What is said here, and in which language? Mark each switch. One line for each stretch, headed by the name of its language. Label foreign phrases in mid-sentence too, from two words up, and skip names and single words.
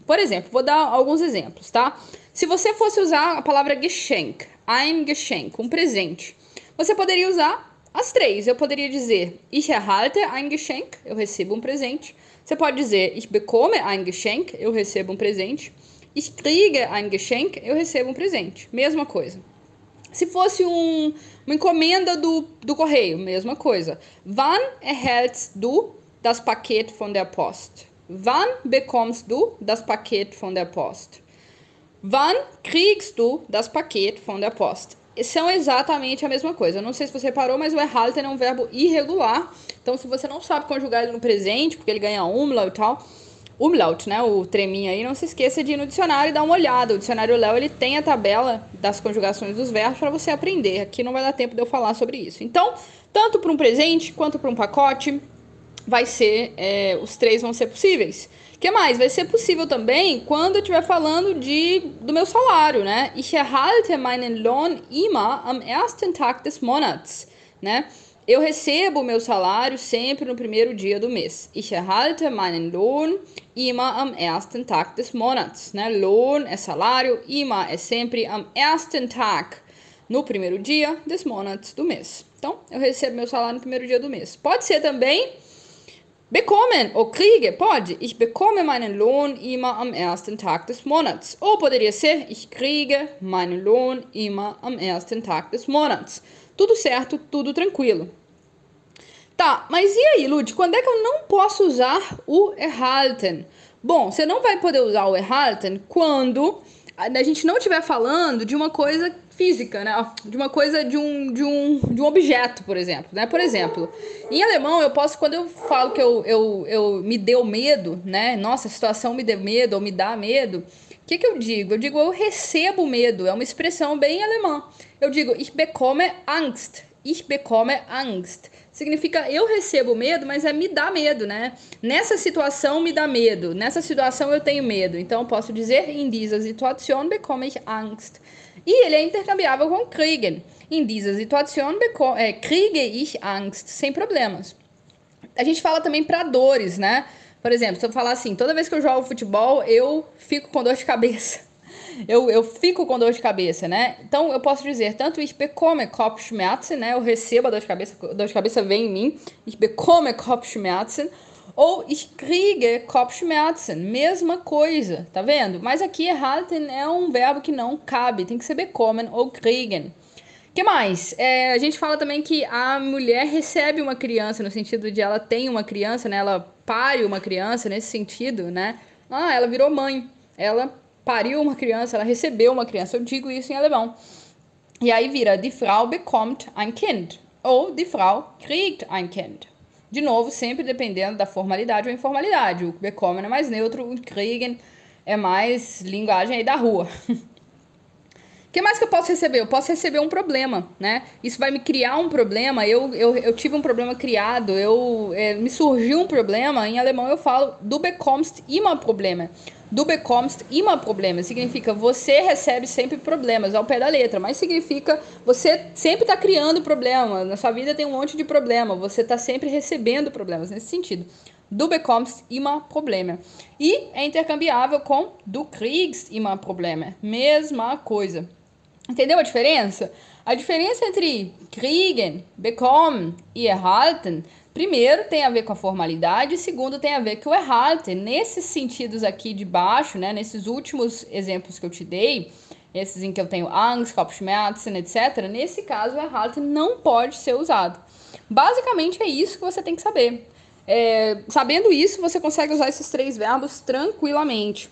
Portuguese: Por exemplo, vou dar alguns exemplos, tá? Se você fosse usar a palavra Geschenk,
German: ein Geschenk,
Portuguese: um presente, você poderia usar as três. Eu poderia dizer
German: Ich erhalte ein Geschenk,
Portuguese: eu recebo um presente. Você pode dizer
German: Ich bekomme ein Geschenk,
Portuguese: eu recebo um presente.
German: Ich kriege ein Geschenk,
Portuguese: eu recebo um presente. Mesma coisa. Se fosse uma encomenda do correio, mesma coisa.
German: Wann erhältst du das Paket von der Post? Wann bekommst du das Paket von der Post? Wann kriegst du das Paket von der Post?
Portuguese: São exatamente a mesma coisa. Eu não sei se você reparou, mas o erhalten é um verbo irregular. Então, se você não sabe conjugar ele no presente, porque ele ganha umlaut e tal, umlaut, né, o treminho aí, não se esqueça de ir no dicionário e dar uma olhada. O dicionário Léo, ele tem a tabela das conjugações dos verbos para você aprender. Aqui não vai dar tempo de eu falar sobre isso. Então, tanto para um presente quanto para um pacote, vai ser, os três vão ser possíveis. O que mais? Vai ser possível também quando eu estiver falando do meu salário, né?
German: Ich erhalte meinen Lohn immer am ersten Tag des Monats,
Portuguese: né? Eu recebo o meu salário sempre no primeiro dia do mês.
German: Ich erhalte meinen Lohn immer am ersten Tag des Monats,
Portuguese: né? Lohn é salário, immer é sempre
German: am ersten Tag,
Portuguese: no primeiro dia
German: des Monats
Portuguese: do mês. Então, eu recebo meu salário no primeiro dia do mês. Pode ser também bekommen ou kriege, pode.
German: Ich bekomme meinen Lohn immer am ersten Tag des Monats.
Portuguese: Ou poderia ser,
German: ich kriege meinen Lohn immer am ersten Tag des Monats.
Portuguese: Tudo certo, tudo tranquilo. Tá, mas e aí, Lud, quando é que eu não posso usar o erhalten? Bom, você não vai poder usar o erhalten quando a gente não estiver falando de uma coisa física, né? De uma coisa, de um objeto, por exemplo, né? Por exemplo, em alemão eu posso, quando eu falo que eu me deu medo, né? Nossa, a situação me deu medo ou me dá medo. O que eu digo? Eu digo, eu recebo medo. É uma expressão bem alemã. Eu digo,
German: ich bekomme Angst. Ich bekomme Angst.
Portuguese: Significa eu recebo medo, mas é me dá medo, né? Nessa situação me dá medo. Nessa situação eu tenho medo. Então eu posso dizer,
German: in dieser Situation bekomme ich Angst.
Portuguese: E ele é intercambiável com kriegen.
German: In dieser Situation kriege ich Angst.
Portuguese: Sem problemas. A gente fala também para dores, né? Por exemplo, se eu falar assim, toda vez que eu jogo futebol, eu fico com dor de cabeça. Eu fico com dor de cabeça, né? Então eu posso dizer tanto
German: ich bekomme Kopfschmerzen,
Portuguese: né? Eu recebo a dor de cabeça vem em mim.
German: Ich bekomme Kopfschmerzen. Ou ich kriege Kopfschmerzen,
Portuguese: mesma coisa, tá vendo? Mas aqui erhalten é um verbo que não cabe, tem que ser bekommen ou kriegen. Que mais? A gente fala também que a mulher recebe uma criança, no sentido de ela tem uma criança, né? Ela pare uma criança, nesse sentido, né? Ah, ela virou mãe, ela pariu uma criança, ela recebeu uma criança. Eu digo isso em alemão. E aí vira,
German: die Frau bekommt ein Kind. Ou die Frau kriegt ein Kind.
Portuguese: De novo, sempre dependendo da formalidade ou informalidade. O bekommen é mais neutro, o kriegen é mais linguagem aí da rua. O que mais que eu posso receber? Eu posso receber um problema, né? Isso vai me criar um problema. Eu tive um problema criado, me surgiu um problema. Em alemão eu falo,
German: du bekommst immer Probleme. Du bekommst immer Probleme.
Portuguese: Significa você recebe sempre problemas, ao pé da letra. Mas significa você sempre está criando problema. Na sua vida tem um monte de problema. Você está sempre recebendo problemas, nesse sentido.
German: Du bekommst immer Probleme.
Portuguese: E é intercambiável com
German: du kriegst immer Probleme.
Portuguese: Mesma coisa. Entendeu a diferença? A diferença entre kriegen, bekommen e erhalten, primeiro tem a ver com a formalidade, segundo tem a ver com o erhalten. Nesses sentidos aqui de baixo, né, nesses últimos exemplos que eu te dei, esses em que eu tenho
German: Angst, Kopfschmerzen,
Portuguese: etc., nesse caso o erhalten não pode ser usado. Basicamente é isso que você tem que saber. Sabendo isso, você consegue usar esses três verbos tranquilamente.